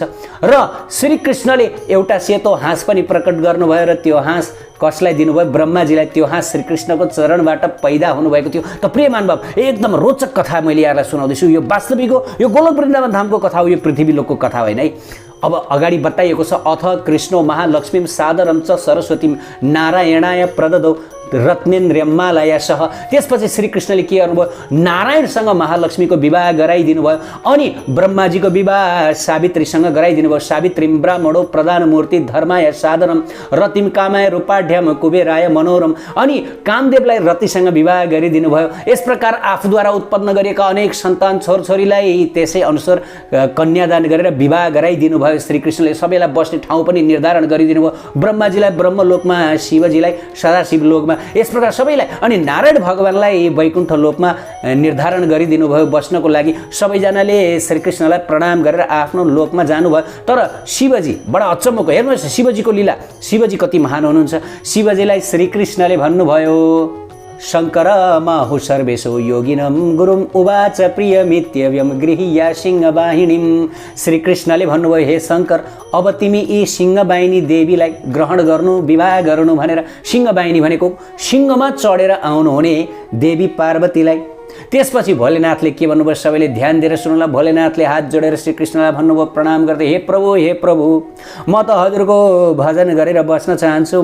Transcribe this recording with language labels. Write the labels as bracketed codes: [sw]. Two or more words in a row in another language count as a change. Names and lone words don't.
[ne] र श्रीकृष्णले एउटा सेतो हाँस पनि प्रकट गर्नुभयो र त्यो हाँस कसलाई दिनुभयो? ब्रह्माजीलाई। त्यो हाँस श्रीकृष्णको चरणबाट पैदा हुनुभएको थियो। त प्रिय महानुभाव, एकदम रोचक कथा मैले यहाँलाई सुनाउँदैछु। यो वास्तविक हो, यो गोलोक वृन्दावन धामको कथा हो, यो पृथ्वी लोकको कथा होइन, है। अब अगाडि बताइएको छ, [sa] अथ कृष्णो महालक्ष्मीं सादरं च सरस्वतीं नारायणाय प्रददौ रत्नेन्द्रमालयसह। [ne] त्यसपछि श्रीकृष्णले के गर्नुभयो? नारायणसँग महालक्ष्मीको विवाह गराइदिनु भयो। अनि ब्रह्माजीको विवाह सावित्रीसँग गराइदिनु भयो। [sa] सावित्रीं ब्राह्मणो प्रधान मूर्ति धर्माय साधनम रतिम कामाय रूपाढ्यम कुबेराय मनोरम। [ne] अनि कामदेवलाई रतिसँग विवाह गरिदिनु भयो। यस प्रकार आफूद्वारा उत्पन्न गरिएका अनेक सन्तान छोरछोरीलाई त्यसै अनुसार कन्यादान गरेर विवाह गराइदिनु भयो। श्रीकृष्णले सबैलाई बस्ने ठाउँ पनि निर्धारण गरिदिनु भयो। ब्रह्माजीलाई ब्रह्मलोकमा, शिवजीलाई सदाशिव लोकमा, यस प्रकार सबैलाई। अनि नारायण भगवानलाई वैकुण्ठ लोकमा निर्धारण गरिदिनु भयो बस्नको लागि। सबैजनाले श्रीकृष्णलाई प्रणाम गरेर आफ्नो लोकमा जानुभयो। तर शिवजी बडा अचम्मको, हेर्नुहोस् शिवजीको लीला, शिवजी कति महान हुनुहुन्छ। शिवजीलाई श्रीकृष्णले भन्नुभयो, [sa] शङ्कर माहु सर्वेशो योगिनं गुरुम उवाच प्रियमित्यव्यम गृहीया सिंहवाहिनीं। [ne] श्रीकृष्णले भन्नुभयो, हे शङ्कर, अब तिमी यी सिंहवाहिनी देवीलाई ग्रहण गर्नु, विवाह गर्नु भनेर। सिंहवाहिनी भनेको सिंहमा चढेर आउनुहुने देवी पार्वतीलाई। त्यसपछि भोलेनाथले के भन्नुभयो? सबैले ध्यान दिएर सुन्नुला। भोलेनाथले हात जोडेर श्रीकृष्णलाई भन्नुभयो प्रणाम गर्दै, हे प्रभु, म त हजुरको भजन गरेर बस्न चाहन्छु।